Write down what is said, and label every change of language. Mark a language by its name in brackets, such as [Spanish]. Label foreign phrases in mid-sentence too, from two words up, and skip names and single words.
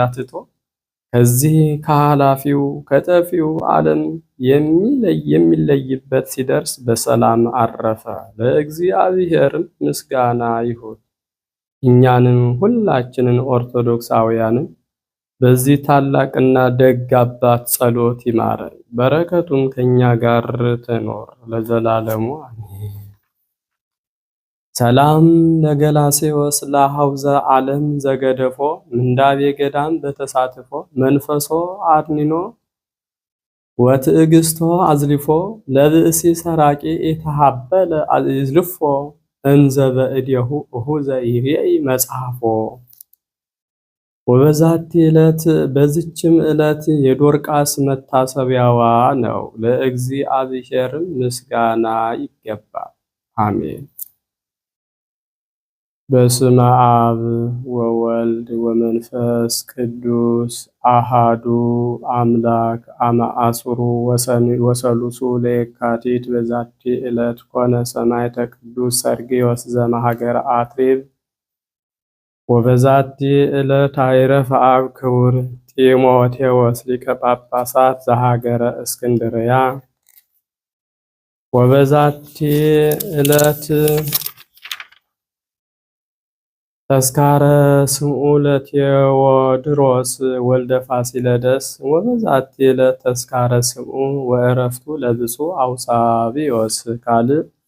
[Amharic] ትቶ ከዚህ ከኃላፊው ከጠፊው ዓለም የሚለይበት ሲደርስ በሰላም አረፈ። ለእግዚአብሔርም ምስጋና ይሁን። እኛንም ሁላችንን ኦርቶዶክሳውያንን በዚህ ታላቅና ደግ አባት ጸሎት ይማረን፣ በረከቱም ከኛ ጋር ትኖር ለዘላለሙ አሜን። [Geez] ሰላም ለገላስዮስ ለሐውዘ ዓለም ዘገደፎ ምንዳቤ ገዳም በተሳትፎ መንፈሶ አድኒኖ ወትዕግስቶ አዝሊፎ ለብእሲ ሰራቂ ኢተሃበለ አዝልፎ እንዘ በእዴሁ እሁዘ ይሬይ መጽሐፎ። ወበዛቲ ዕለት [Amharic] በዚችም ዕለት የዶርቃስ መታሰቢያዋ ነው። ለእግዚአብሔርም ምስጋና ይገባል። አሜን። [Geez] በስመ አብ ወወልድ ወመንፈስ ቅዱስ አሃዱ አምላክ አመ ዐሥሩ ወሰሉሱ ለየካቲት በዛቲ ዕለት ኮነ ሰማዕተ ቅዱስ ሰርግዮስ ዘመሃገረ አትሪብ። ወበዛቲ ዕለት አይረፈ አብ ክቡር ጢሞቴዎስ ሊቀ ጳጳሳት ዘሀገረ እስክንድርያ። ወበዛቲ ዕለት ተስካረ ስምዑ ለቴዎድሮስ ወልደ ፋሲለደስ ወበዛቲ ዕለት ተስካረ ስምዑ ወዕረፍቱ ለብፁዕ አውሳብዮስ ካልዕ